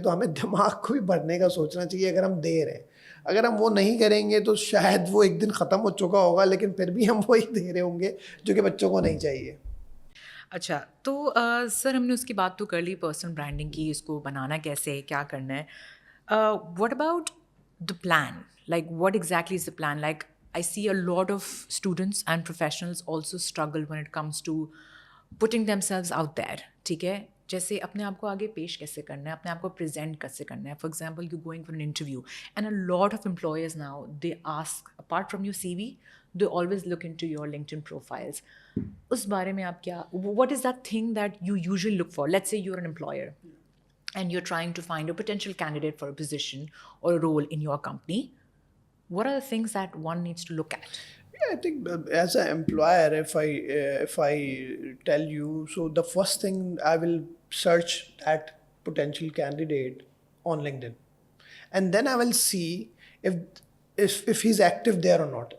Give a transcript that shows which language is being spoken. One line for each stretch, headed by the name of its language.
Hindi: तो हमें दिमाग को भी भरने का सोचना चाहिए अगर हम दे रहे हैं. अगर हम वो नहीं करेंगे तो शायद वो एक दिन ख़त्म हो चुका होगा, लेकिन फिर भी हम वही दे रहे होंगे जो कि बच्चों को नहीं चाहिए. अच्छा, तो सर हमने उसकी बात तो कर ली पर्सनल ब्रांडिंग की, इसको बनाना कैसे है, क्या करना है.
English: What about the plan? Like, what exactly is the plan? Like, I see a lot of students and professionals also struggle when it comes to putting themselves out there.
Hindi: ठीक है, जैसे अपने आप को आगे पेश कैसे करना है, अपने आप को प्रेजेंट कैसे करना है.
English: For example, you going for an interview and a lot of employers now they ask, apart from your CV, they always look into your LinkedIn profiles.
Hindi: उस बारे में आप क्या,
English: what is that thing that you usually look for? Let's say you're an employer and you're trying to find a potential candidate for a position or a role in your company. What are the things that one needs to look at? Yeah, I think as an employer, if I tell you, so the first thing I will search that potential candidate on LinkedIn, and then I will see if he's active there or not.